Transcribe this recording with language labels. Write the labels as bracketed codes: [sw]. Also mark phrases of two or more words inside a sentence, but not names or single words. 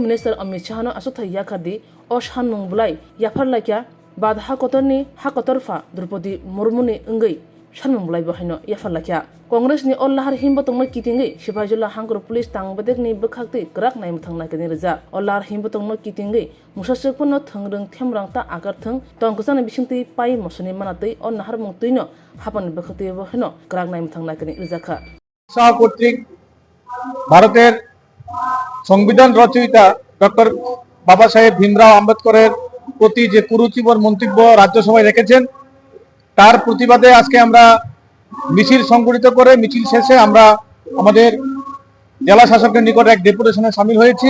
[trk] Minister Amit Shah no asutha yakardi o shanmung bulai yafar lakya badha kotorni hakotorfa Draupadi Murmu ni ngai shanmung bulai bahino yafar lakya Congress ni ol lahar himbo tongma kitingai Sibajula Hangkor police tangbadek ni bekhakti krak naim thangna kani reja ol lahar himbo tongma kitingai musasakpno thangrang themrang ta agar thang tongkusana bisingti pai mosuni manatei on nahar mungtuino hapan bekhakti bahino krak naim thangna kani rizakha [bn] শাহ কর্তৃক ভারতের সংবিধান রচয়িতা ডক্টর বাবা সাহেব ভীমরাও আম্বেদকরের প্রতি যে কুরুচিকর মন্তব্য রাজ্যসভায় রেখেছেন তার প্রতিবাদে আজকে আমরা মিছিল সংগঠিত করে মিছিল শেষে আমরা আমাদের জেলা শাসকের নিকটে এক ডেপুটেশনে শামিল হয়েছি।